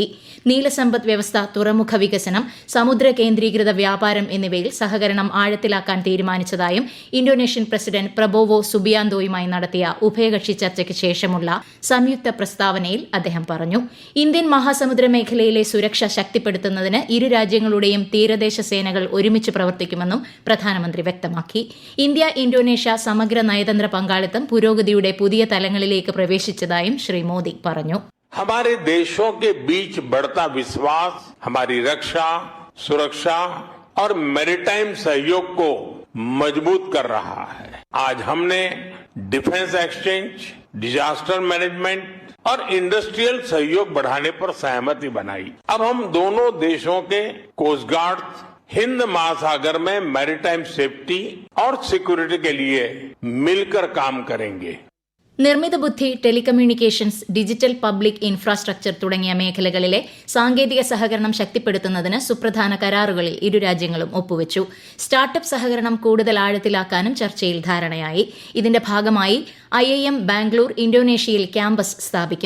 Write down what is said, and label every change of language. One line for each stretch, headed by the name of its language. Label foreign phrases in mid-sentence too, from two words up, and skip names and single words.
Malayalam: നീലസമ്പദ് വ്യവസ്ഥ, തുറമുഖ വികസനം, സമുദ്ര കേന്ദ്രീകൃത വ്യാപാരം എന്നിവയിൽ സഹകരണം ആഴത്തിലാക്കാൻ തീരുമാനിച്ചതായും ഇന്തോനേഷ്യൻ പ്രസിഡന്റ് പ്രബോവോ സുബിയാന്തോയുമായി നടത്തിയ ഉഭയകക്ഷി ചർച്ചയ്ക്ക് ശേഷമുള്ള സംയുക്ത പ്രസ്താവനയിൽ അദ്ദേഹം പറഞ്ഞു. ഇന്ത്യൻ മഹാസമുദ്ര മേഖലയിലെ സുരക്ഷ ശക്തിപ്പെടുത്തുന്നതിന് ഇരു രാജ്യങ്ങളുടെയും തീരദേശ സേനകൾ ഒരുമിച്ച് പ്രവർത്തിക്കുമെന്നും പ്രധാനമന്ത്രി വ്യക്തമാക്കി. ഇന്ത്യ ഇന്തോനേഷ്യ സമഗ്ര നയതന്ത്ര പങ്കാളിത്തം പുരോഗതിയുടെ പുതിയ തലങ്ങളിലേക്ക് പ്രവേശിച്ചതായും ശ്രീ മോദി പറഞ്ഞു.
Hindi: हमारे देशों के बीच बढ़ता विश्वास हमारी रक्षा, सुरक्षा और मैरीटाइम सहयोग को मजबूत कर रहा है. आज हमने
English: defence exchange, disaster management
Hindi: और इंडस्ट्रियल सहयोग बढ़ाने पर सहमति बनाई. अब हम दोनों देशों के
English: coast guard
Hindi: हिंद महासागर में
English: maritime safety
Hindi: और सिक्योरिटी के लिए मिलकर काम करेंगे.
Malayalam: നിർമ്മിത ബുദ്ധി, ടെലികമ്മ്യൂണിക്കേഷൻസ്,
English: digital public infrastructure
Malayalam: തുടങ്ങിയ മേഖലകളിലെ സാങ്കേതിക സഹകരണം ശക്തിപ്പെടുത്തുന്നതിന് സുപ്രധാന കരാറുകളിൽ ഇരു രാജ്യങ്ങളും ഒപ്പുവച്ചു. സ്റ്റാർട്ടപ്പ് സഹകരണം കൂടുതൽ ആഴത്തിലാക്കാനും ചർച്ചയിൽ ധാരണയായി. ഇതിന്റെ ഭാഗമായി IIM ബാംഗ്ലൂർ ഇന്തോനേഷ്യയിൽ ക്യാമ്പസ് സ്ഥാപിക്കും.